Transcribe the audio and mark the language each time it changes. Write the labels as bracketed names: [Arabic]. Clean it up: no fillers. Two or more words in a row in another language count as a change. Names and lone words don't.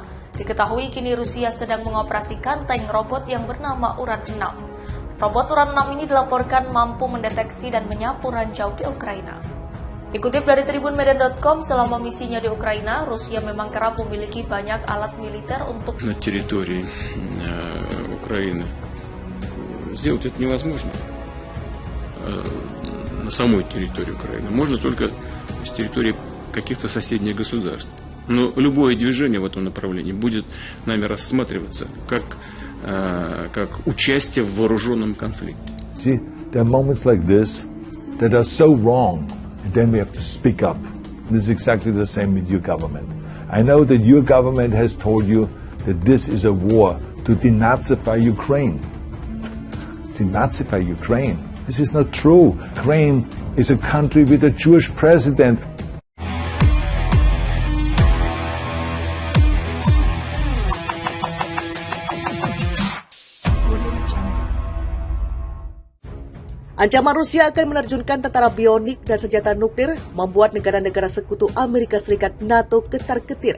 [Indonesian] Diketahui kini Rusia sedang mengoperasikan tank robot yang bernama Uran 6. Robot Uran 6 ini dilaporkan mampu mendeteksi dan menyapu ranjau di Ukraina. Dikutip dari tribunmedan.com, selama misinya di Ukraina, Rusia memang kerap memiliki banyak alat militer untuk [Russian] на территории Украины. Сделать это невозможно на самой территории Украины. Можно только с территории каких-то соседних государств. Но любое движение в этом направлении будет нами рассматриваться как участие в вооруженном конфликте. [English] See, there are moments like this that are so wrong, and then we have to speak up. This is exactly the same with your government. I know that your government has told you that this is a war to denazify Ukraine. Denazify Ukraine. This is not true. Ukraine is a country with a Jewish president. [Indonesian] Ancaman Rusia akan menerjunkan tentara bionik dan senjata nuklir membuat negara-negara sekutu Amerika Serikat NATO ketar-ketir.